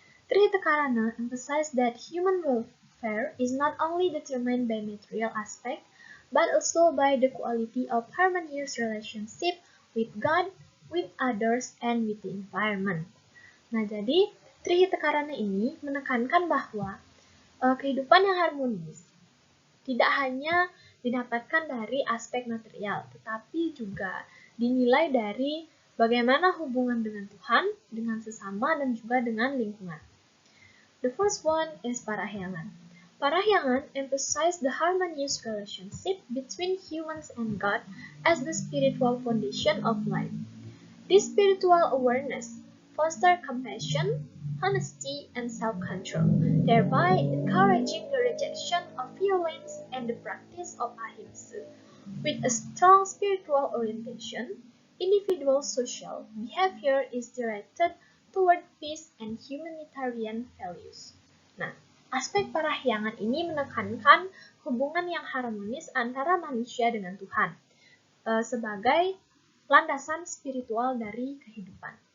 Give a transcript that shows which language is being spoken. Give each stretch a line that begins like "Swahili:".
English: Trihita Karana emphasizes that human welfare is not only determined by material aspect, but also by the quality of harmonious relationship with God, with others, and with the environment.
Indonesian: Nah, jadi Trihita ini menekankan bahwa kehidupan yang harmonis tidak hanya didapatkan dari aspek material, tetapi juga dinilai dari bagaimana hubungan dengan Tuhan, dengan sesama, dan juga dengan lingkungan.
English: The first one is Parahyangan. Parahyangan emphasizes the harmonious relationship between humans and God as the spiritual foundation of life. This spiritual awareness fosters compassion, honesty, and self-control, thereby encouraging the rejection of violence and the practice of ahimsa. With a strong spiritual orientation, individual social behavior is directed toward peace and humanitarian values.
Indonesian: Nah, aspek Parahyangan ini menekankan hubungan yang harmonis antara manusia dengan Tuhan sebagai landasan spiritual dari kehidupan.